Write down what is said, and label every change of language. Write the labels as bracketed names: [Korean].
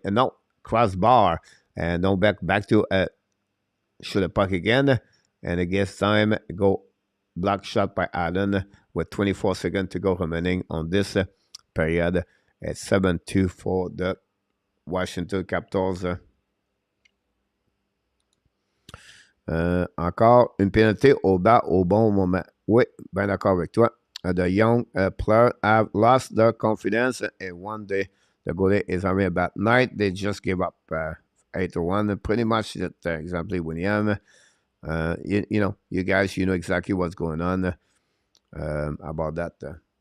[English] And now crossbar. And don't back to shoot the puck again. And again, time go block shot by Allen with 24 seconds to go remaining on this period. It's 7-2 for the Washington Capitals. [French] Encore une pénalité au bas au bon moment. Oui, bien d'accord avec toi. [English] The young players have lost their confidence, and one day the goalie is having a bad night. They just gave up 8-1. Pretty much that exactly William. You know, you guys, you know exactly what's going on about that.